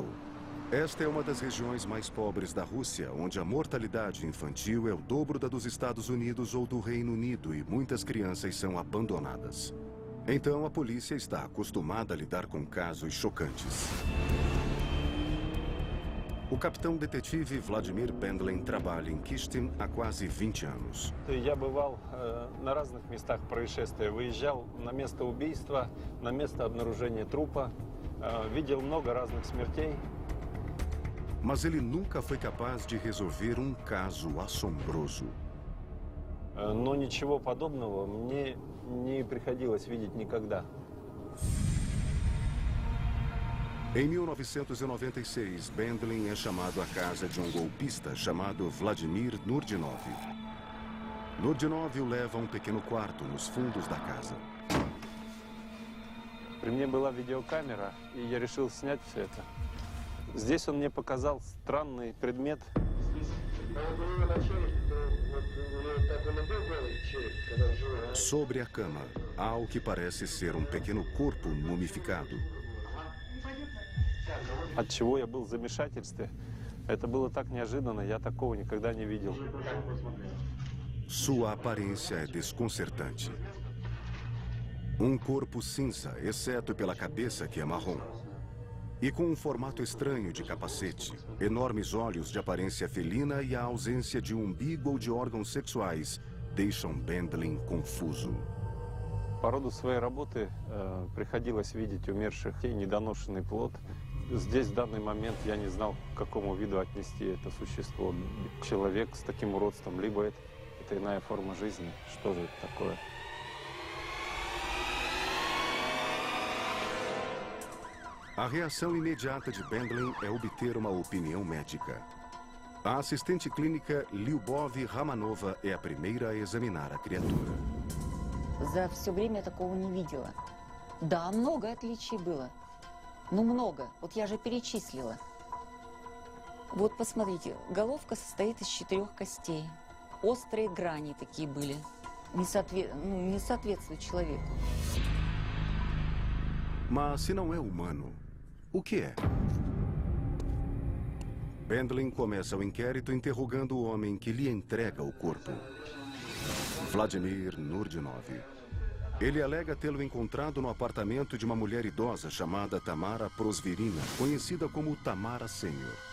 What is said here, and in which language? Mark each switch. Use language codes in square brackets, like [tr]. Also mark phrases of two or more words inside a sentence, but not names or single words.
[pt] Esta é uma das regiões mais pobres da Rússia, onde a mortalidade infantil é o dobro da dos Estados Unidos ou do Reino Unido e muitas crianças são abandonadas. Então a polícia está acostumada a lidar com casos chocantes. O capitão detetive Vladimir Bendlin trabalha em Kyshtym há quase 20 anos. [ru] Я бывал на разных местах происшествия. Выезжал на место убийства, на место обнаружения трупа. Видел много разных смертей. [pt] Mas ele nunca foi capaz de resolver um caso assombroso. [ru] Но ничего подобного мне не приходилось видеть никогда. [pt] Em 1996, Bendlin é chamado à casa de um golpista chamado Vladimir Nurdinov. Nurdinov o leva a um pequeno quarto nos fundos da casa. [ru] При мне была видеокамера, и я решил снять все это. Здесь он мне показал странный предмет. [pt] Sobre a cama, há o que parece ser um pequeno corpo mumificado. [ru] От чего я был в замешательстве. Это было так неожиданно, я такого никогда не видел. [pt] Sua aparência é desconcertante. Um corpo cinza, exceto pela cabeça que é marrom. E com um formato estranho de capacete, enormes olhos de aparência felina e a ausência de umbigo ou de órgãos sexuais deixam Bendlin confuso. [ru] По роду своей работы приходилось видеть умерших и недоношенный плод. Здесь, в данный момент, я не знал, к какому виду отнести это существо. Человек с таким уродством, либо это иная форма жизни. Что же это такое? [pt] A reação imediata de Bendlin é obter uma opinião médica. A assistente clínica Lyubov Romanova é a primeira a examinar a criatura. [ru] За все время такого не видела. Да, много отличий было. Ну, много. Вот я же перечислила. Вот, посмотрите, головка состоит из 4 костей. Острые грани такие были. Не соответствует человеку. [pt] Mas se não é humano, o que é? Bendlin começa o inquérito interrogando o homem que lhe entrega o corpo. Vladimir Nurdinov. Ele alega tê-lo encontrado no apartamento de uma mulher idosa chamada Tamara Prosvirina, conhecida como Tamara Sênior.